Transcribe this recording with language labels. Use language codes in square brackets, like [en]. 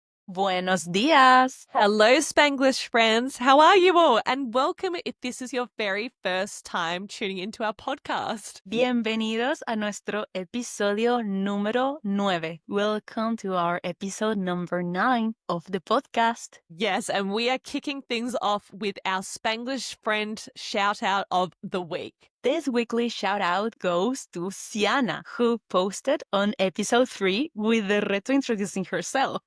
[es] Buenos días. [en] Hello, Spanglish friends. How are you all? And welcome if this is your very first time tuning into our podcast. [es] Bienvenidos a nuestro episodio número 9. [en] Welcome to our episode number 9 of the podcast. Yes, and we are kicking things off with our Spanglish Friend Shout Out of the week. This weekly shout out goes to Siana, who posted on episode 3 with the Reto introducing herself.